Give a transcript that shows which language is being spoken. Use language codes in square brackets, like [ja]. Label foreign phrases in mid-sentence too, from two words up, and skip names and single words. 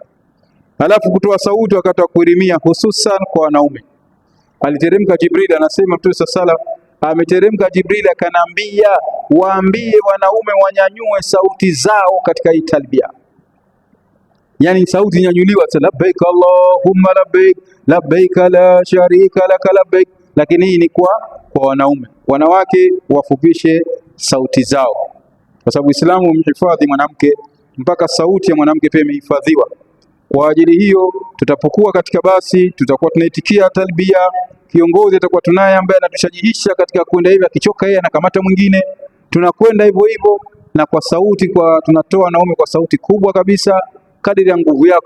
[sw] Halafu kutoa sauti wakati wa kuhirimia, hususan kwa wanaume. Aliteremka Jibril, anasema Mtume sallallahu ameteremka Jibril akanambia, waambie wanaume wanyanyue sauti zao katika hii talbia. Yani sauti nyanyuliwa, [ar] لبيك اللهم لبيك لبيك لا شريك لك لبيك. [sw] Lakini hii ni kwa wanaume. Wanawake wafupishe sauti zao, kwa sababu Uislamu umehifadhi mwanamke, mpaka sauti ya mwanamke pia imehifadhiwa. Kwa ajili hiyo, tutapokuwa katika basi tutakuwa tunaitikia talbia. Kiongozi atakuwa tunaye ambaye anatushajihisha katika kwenda hivi, akichoka yeye anakamata mwingine, tunakwenda hivyo hivyo, na kwa sauti tunatoa wanaume kwa sauti kubwa kabisa, kadiri ya nguvu yako.